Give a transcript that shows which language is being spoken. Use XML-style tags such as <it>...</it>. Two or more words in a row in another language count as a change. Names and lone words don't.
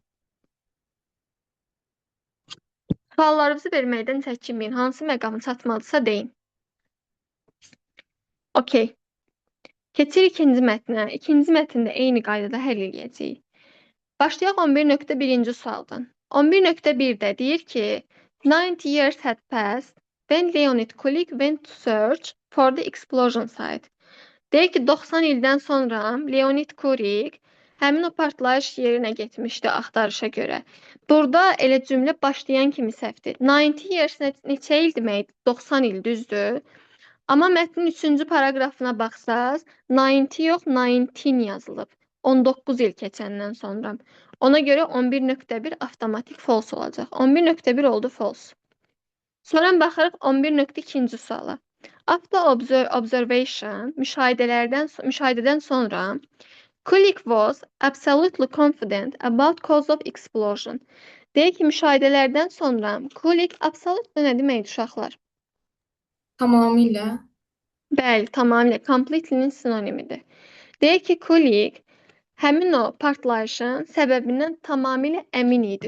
<az>Suallarınızı verməkdən çəkinməyin. Hansı məqamı çatmalıdırsa deyin. Okey. Keçirik ikinci mətnə. İkinci mətndə eyni qaydada həll edəcəyik. Başlayaq 11.1-ci sualdan. 11.1-də deyir ki,</az> <en>90 years had passed when Leonid Kulik went to search for the explosion site.</en> <az>Deyir ki, 90 ildən sonra Leonid Kulik həmin o partlayış yerinə getmişdi axtarışa görə. Burada elə cümlə başlayan kimi səhvdir. 90 years neçə il deməkdir? 90 il düzdür. Amma mətnin 3-cü paragrafına baxsaz, 90 yox, 19 yazılıb. 19 il keçəndən sonra. Ona görə 11.1 avtomatik false olacaq. 11.1 oldu false. Sonra baxırıq 11.2-ci suala.</az> <en>After observation,</en> <az>müşahidədən sonra</az> <en>Kulik was absolutely confident about cause of explosion.</en> <az>Deyək ki, müşahidələrdən sonra Kulik absolutely nə deməkdir uşaqlar? Tamamilə. Bəli, tamamilə completely-nin sinonimidir. Deyək ki, Kulik həmin o partlayışın səbəbindən tamamilə əmin idi.</az>